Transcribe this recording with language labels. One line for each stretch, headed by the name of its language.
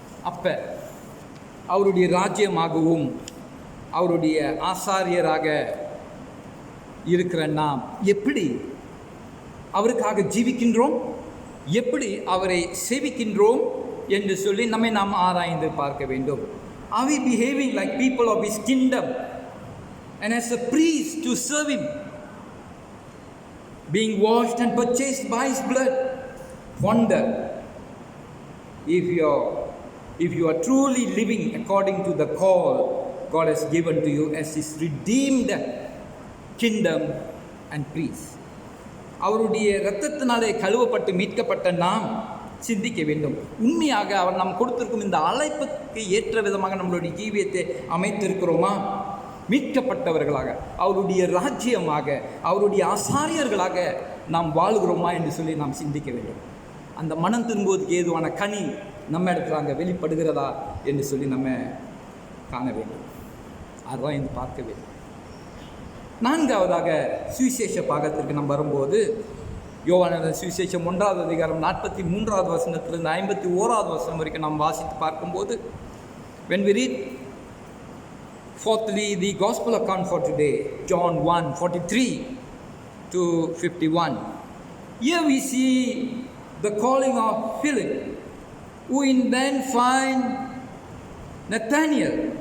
Tamil: அப்போ அவருடைய ராஜ்யமாகவும் அவருடைய ஆசாரியராக இருக்கிற நாம் எப்படி அவருக்காக ஜீவிக்கின்றோம், எப்படி அவரை சேவிக்கின்றோம் என்று சொல்லி நம்மை நாம் ஆராய்ந்து பார்க்க வேண்டும்.
English: Are we behaving like people of his kingdom and as a priest to serve him, being washed and purchased by his blood? Wonder if you are truly living according to the call God has given to you as his redeemed kingdom and priest.
Tamil: அவருடைய இரத்தத்தினாலே கழுவப்பட்டு மீட்கப்பட்ட நாம் சிந்திக்க வேண்டும். உண்மையாக அவர் நாம் கொடுத்திருக்கும் இந்த அழைப்புக்கு ஏற்ற விதமாக நம்மளுடைய ஜீவியத்தை அமைத்திருக்கிறோமா? மீட்கப்பட்டவர்களாக, அவருடைய ராஜ்யமாக, அவருடைய ஆசாரியர்களாக நாம் வாழ்கிறோமா என்று சொல்லி நாம் சிந்திக்க வேண்டும். அந்த மனம் திரும்புவதற்கு ஏதுவான கனி நம்ம இடத்துல அங்கே வெளிப்படுகிறதா என்று சொல்லி நம்ம காண வேண்டும். அதுதான் இந்த பார்க்க வேண்டும். 4வதாக சுவிசேஷ பாகத்திற்கு நம்ம வரும்போது, யோவான சுவிசேஷம் 1வது அதிகாரம் 43வது வசனத்திலிருந்து 51வது வசனம் வரைக்கும் நாம் வாசித்து பார்க்கும்போது,
English: when we read fourthly the gospel account for today, John 1:43 to 51, here we see the calling of Philip, who in then find Nathanael